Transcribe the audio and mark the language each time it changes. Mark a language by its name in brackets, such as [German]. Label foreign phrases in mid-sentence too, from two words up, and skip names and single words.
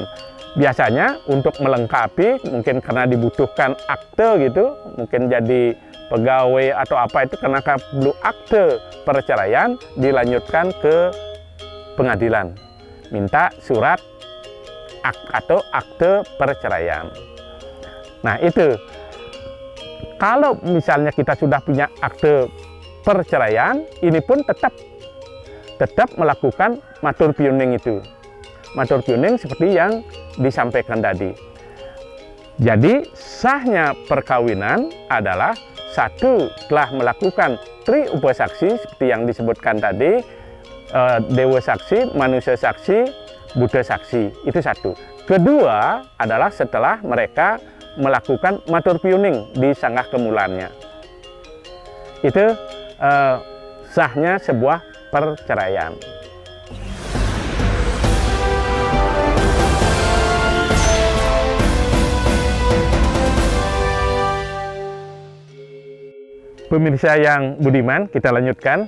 [Indonesian] Biasanya untuk melengkapi, mungkin karena dibutuhkan akte gitu, mungkin jadi pegawai atau apa itu, karena perlu akte perceraian, dilanjutkan ke pengadilan, minta surat atau akte perceraian. Nah itu, kalau misalnya kita sudah punya akte perceraian, ini pun tetap melakukan [Balinese] matur piuning [Indonesian] itu. [Balinese] Matur piuning [Indonesian] seperti yang disampaikan tadi. Jadi sahnya perkawinan adalah satu, telah melakukan tri upasaksi seperti yang disebutkan tadi, dewa saksi, manusia saksi, buddha saksi, itu satu. Kedua adalah setelah mereka melakukan [Balinese] matur piuning [Indonesian] di [Balinese] sanggah kemulannya. [Indonesian] Itu sahnya sebuah perceraian. Pemirsa yang budiman, kita lanjutkan.